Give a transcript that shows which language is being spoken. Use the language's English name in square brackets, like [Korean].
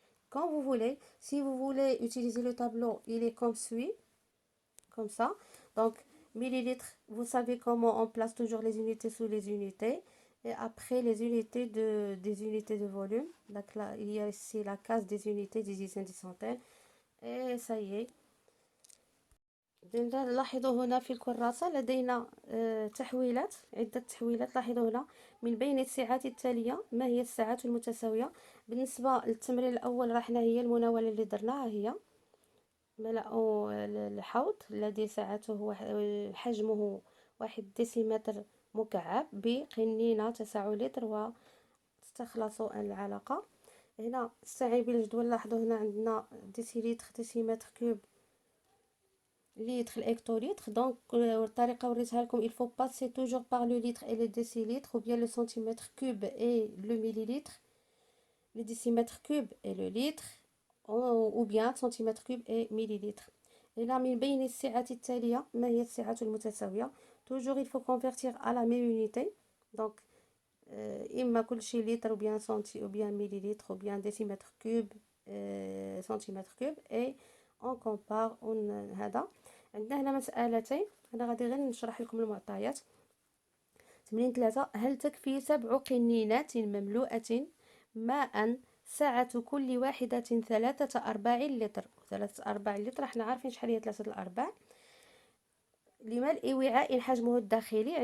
[French] Quand vous voulez, si vous voulez utiliser le tableau, il est comme suit, comme ça. Donc, millilitres, vous savez comment on place toujours les unités sous les unités. Et après, les unités des unités de volume. Donc là, il y a ici la case des unités, des dizaines, des centaines. Et ça y est. [Arabic] لاحظوا هنا في الكراسة لدينا تحويلات، عدة تحويلات. لاحظوا هنا من بين الساعات التالية ما هي الساعات المتساوية. بالنسبة للتمرين الأول راحنا هي المناولة اللي درناها هي ملأ الحوض الذي سعته حجمه 1 ديسيمتر مكعب بقنينة 9 لتر وتستخلص العلقة. هنا استعين الجدول. لاحظوا هنا عندنا ديسيلتر، ديسيمتر كوب، litre, hectolitre. Donc, الطريقة وريتها لكم. [French] Il faut passer toujours par le litre et le décilitre, ou bien le centimètre cube et le millilitre, le décimètre cube et le litre, ou bien centimètre cube et millilitre. [Arabic] Et là, من بين الساعات التالية ما هي الساعات المتساوية. [French] Toujours, il faut convertir à la même unité. Donc, [Arabic] إما كل شيء [French] litre, ou bien centi, ou bien millilitre, ou bien décimètre cube, centimètre cube. Et on compare. [Arabic] هذا عندنا هنا مسألتين. أنا غادي غير نشرح لكم المعطيات. تمرين 3. هل تكفي 7 قنينات مملوءة ماء سعة كل واحدة 3/4 لتر؟ 3/4 لتر احنا عارفين شحال هي 3/4 لملء وعاء حجمه الداخلي.